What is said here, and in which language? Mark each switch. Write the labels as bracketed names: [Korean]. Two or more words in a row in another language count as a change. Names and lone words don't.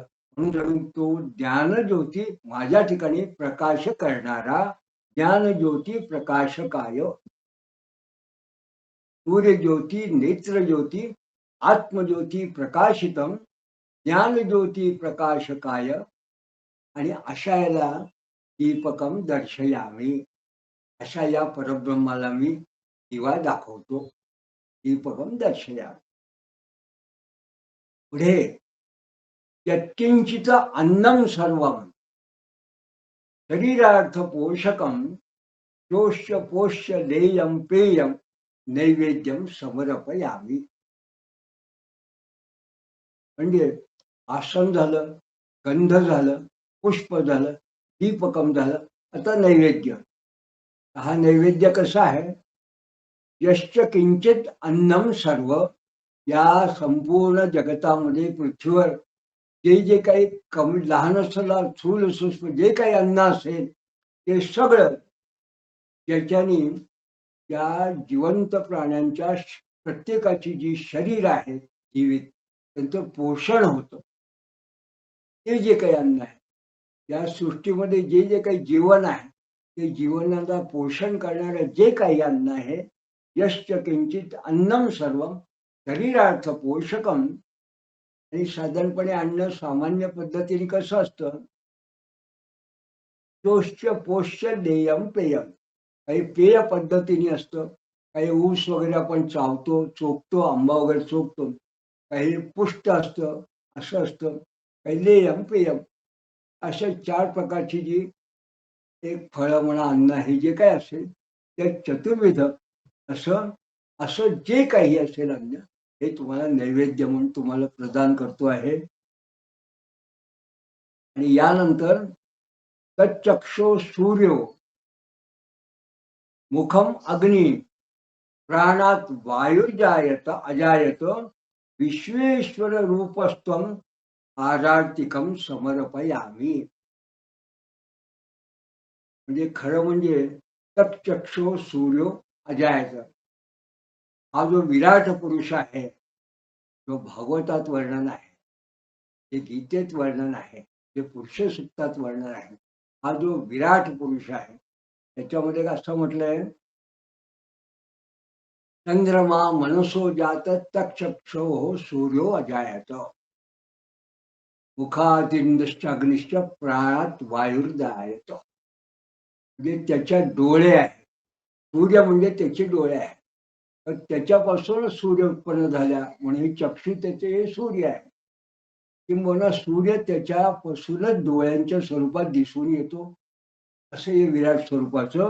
[Marathi] म्हणून जणू तो [Sanskrit] ज्ञान ज्योती माझ्या ठिकाणी प्रकाश करणारा ज्ञान ज्योती प्रकाशकाय सूर्य ज्योती नेत्र ज्योती आत्मज्योती प्रकाशितम ज्ञान ज्योती प्रकाशकाय [Marathi] आणि अशा याला [Sanskrit] दीपकम दर्शयामी [Marathi] अशा या परब्रह्माला मी दिवा दाखवतो. [Sanskrit] दीपकम दर्शयामी. पुढे यत्किंचित अन्नम सर्वम शरीरार्थ पोषकम शोष्य पोष्य देयम पेयम नैवेद्यम समर्पयामी. [Marathi] म्हणजे आसन झालं गंध झालं पुष्प झालं दीपकम झालं आता नैवेद्य. हा नैवेद्य कसा आहे [Sanskrit] यश्च किंचित अन्नम सर्व, [Marathi] या संपूर्ण जगतामध्ये पृथ्वीवर जे जे काही कमी लहान असला स्थूल सूक्ष्म जे काही अन्न असेल ते सगळं ज्याच्यानी या जिवंत प्राण्यांच्या प्रत्येकाची जी शरीर आहे जीवित त्यांचं पोषण होतं. ते जे काही अन्न आहे या सृष्टीमध्ये जे जे काही जीवन आहे ते जीवनाला पोषण करणारं जे काही अन्न आहे, [Sanskrit] यश्च किंचित अन्नम सर्वम शरीरार्थ पोषकम. [Marathi] आणि साधारणपणे अन्न सामान्य पद्धतीने कसं असतं, [Sanskrit] चोष्य पोष्य देयम पेयम, [Marathi] काही पेय पद्धतीने असतं, काही ऊस वगैरे आपण चावतो चोखतो आंबा वगैरे चोखतो, काही पुष्ट असतं असं असतं, काही [Sanskrit] लेयम पेयम, [Marathi] अशा 4 प्रकारची जी एक फळं म्हणा अन्न हे जे काही असेल ते चतुर्विध असं असं जे काही असेल अन्न हे तुम्हाला नैवेद्य म्हणून तुम्हाला प्रदान करतो आहे. [Sanskrit] आणि यानंतर तच्चक्षो सूर्यो मुखम अग्नी प्राणात वायुर्जायत अजायत विश्वेश्वर रूपस्त्वम आरार्तिकम समर्पयामी. [Marathi] म्हणजे खरं म्हणजे [Sanskrit] तच्चक्षो सूर्यो अजायत, [Marathi] हा जो विराट पुरुष आहे जो भागवतात वर्णन आहे, हे गीतेत वर्णन आहे, जे पुरुष सूक्तात वर्णन आहे, हा जो विराट पुरुष आहे त्याच्यामध्ये असं म्हटलंय, [Sanskrit] चंद्रमा मनसो जात तक्षक्षो सूर्यो अजायत मुखादिंदश्च अग्निश्च प्राणात वायुर्जायत. [Marathi] म्हणजे त्याच्या डोळे आहेत, सूर्य म्हणजे त्याचे डोळे आहेत, तर त्याच्यापासून सूर्य उत्पन्न झाला म्हणून हे चक्षु त्याचे सूर्य आहे. किंबहुना सूर्य त्याच्यापासूनच डोळ्यांच्या स्वरूपात दिसून येतो, असं हे विराट स्वरूपाचं.